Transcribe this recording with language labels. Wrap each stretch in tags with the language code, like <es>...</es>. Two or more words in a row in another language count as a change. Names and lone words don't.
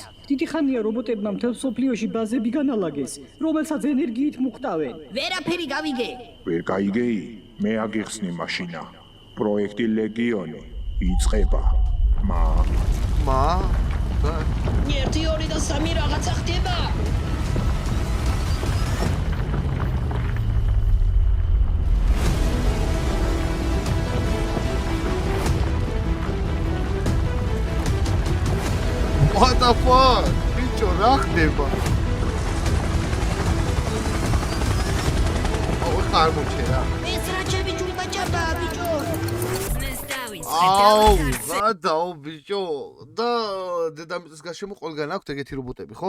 <ka>დიდი ხანია რობოტებმა მთელ სოფლიოში ბაზები განალაგეს, რომელსაც ენერგიით მუხტავენ. ვერაფერი გავიგე. ვერ გაიგეი? მე აგიხსნი მაშინა. პროექტი ლეგიონი იწყება. მა 1 2 და 3 რაღაცა ხდება.</ka> <en>What the fuck?</en> <ka>ბიჭო, რა ხდება? არ მოჩერა. ეს რა ჩემი ჯულბაჭაბა ბიჭო. აუ, გადაო ბიჭო. და დედამიწის გარშემო ყველგან აქვთ ეგეთი რობოტები, ხო?</ka>